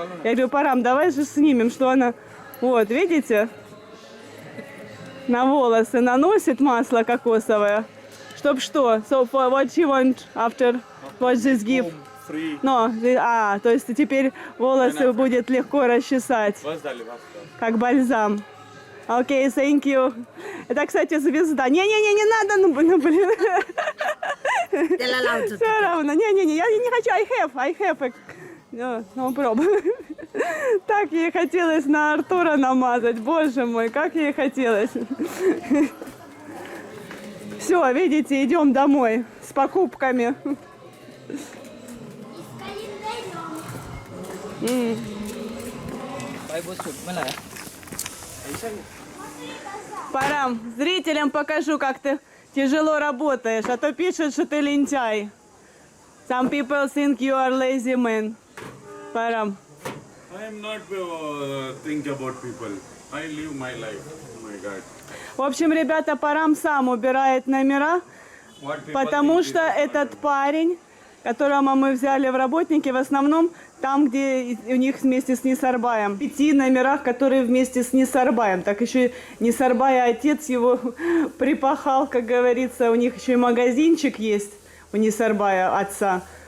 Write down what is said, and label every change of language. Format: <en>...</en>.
<ru>Я говорю, Парам, давай же снимем, что она... Вот, видите? На волосы наносит масло кокосовое. Чтоб что?</ru> <en>So for what you want after what this give?</en> <ru>No, то есть теперь волосы будет легко расчесать. Как бальзам.</ru> <en>Окей, thank you.</en> <ru>Это, кстати, звезда. Не надо, ну блин. Все равно. Я не хочу.</ru> <en>I have. No problem.</en> <ru>Так ей хотелось на Артура намазать. Боже мой, как ей хотелось. Все, видите, идем домой с покупками. Парам, зрителям покажу, как ты тяжело работаешь, а то пишут, что ты лентяй.</ru> <en>Some people think you are lazy man. Парам. I am not think about people. I live my life. Oh my God.</en> <ru>В общем, ребята, Парам сам убирает номера, потому что этот парень, которого мы взяли в работники, в основном там, где у них вместе с Нисарбаем. В 5 номерах, которые вместе с Нисарбаем. Так еще Нисарбай, отец его припахал, как говорится. У них еще и магазинчик есть у Нисарбая, отца.</ru>